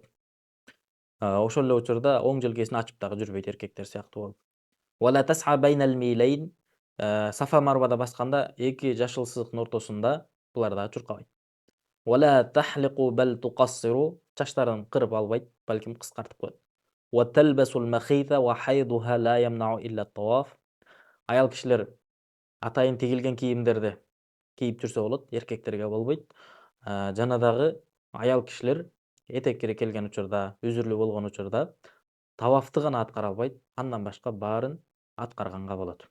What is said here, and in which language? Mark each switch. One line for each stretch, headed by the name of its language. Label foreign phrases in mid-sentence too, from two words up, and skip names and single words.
Kyrgyz: Ошол эле учурда оң желкесин ачып дагы жүрбөйт эркектер сыяктуу болуп.
Arabic: ولا تسعى بين الميلين.
Kyrgyz: Сафа Марвада басканда эки жашыл сызыктын ортосунда булар дагы чуркабайт.
Arabic: ولا تحلق بل تقصر.
Kyrgyz: Чачтарын кырып албайт, балким кыскартып коет.
Arabic: وتلبس المخيط وحيضها لا يمنع إلا الطواف.
Kyrgyz: Аял кишилер атайын тигилген кийимдерди кийип жүрсө болот, эркектерге болбойт. Жана дагы аял кишилер этек керек келген учурда, үзүрлүү болгон учурда тавафты гана аткара албайт, андан башка баарын аткарганга болот.